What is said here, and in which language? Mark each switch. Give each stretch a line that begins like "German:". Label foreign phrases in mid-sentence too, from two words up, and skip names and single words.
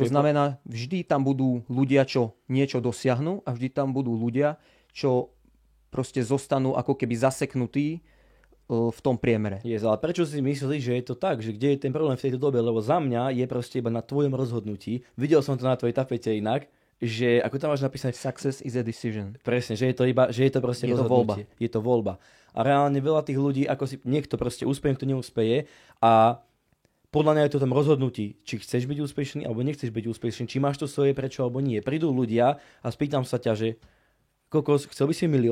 Slovak: To znamená, vždy tam budú ľudia, čo niečo dosiahnu a vždy tam budú ľudia, čo proste zostanú ako keby zaseknutí v tom priemere. Ale prečo si myslíš, že je to tak? Že kde je ten problém v tejto dobe? Lebo za mňa je proste iba na tvojom rozhodnutí. Videl som to na tvojej tapete inak, že ako tam máš napísať...
English: Success is a decision.
Slovak: Presne, že je to proste rozhodnutie. Je to voľba. A reálne veľa tých ľudí, ako si niekto proste úspeje, niekto neúspeje a podľa mňa je to tam rozhodnutí, či chceš byť úspešný alebo nechceš byť úspešný, či máš to svoje prečo alebo nie. Prídu ľudia a spýtam sa ťa, že kokos, chcel by si milionár?